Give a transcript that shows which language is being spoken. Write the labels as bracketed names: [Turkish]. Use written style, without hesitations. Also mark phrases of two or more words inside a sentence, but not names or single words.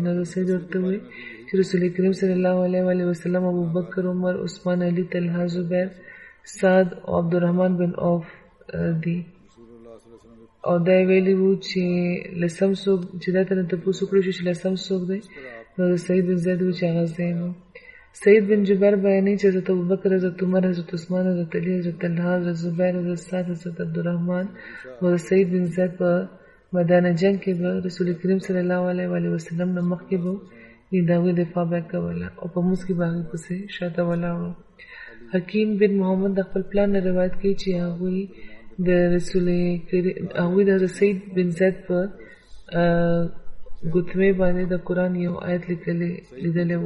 [Pashto] نو سید ورته وویل چې رسول کریم [Arabic] صلی الله علیه وسلم [Pashto] ابوبکر، عمر، عثمان، علی، طلحه، زبیر، سعد او عبدالرحمن بن عوف دي. او دا ویلي وو چې لسم څوک چې دا ترنه تپوس وکړو چې لسم څوک دی؟ نو سید بن زید وویل چې هغه زه یم. سید بن جبیر بیانوي چې حضرت ابوبکر، حضرت عمر، حضرت عثمان، حضرت علی، حضرت طلحه، حضرت زبیر، حضرت سعد، حضرت عبدالرحمن او سید بن زید په میدان جنگ کې به رسول کریم [Arabic] صلی الله علیه وسلم [Pashto] نه مخکې به د هغوی دفاع به کوله، او په مونځ کې به هغوی پسې شاته ولاړو. حکیم بن محمد د خپل پلار نه روایت کوي چې هغوی د حضرت سید بن زید په ګوتمې باندې د قرآن یو آیت لیدلی و.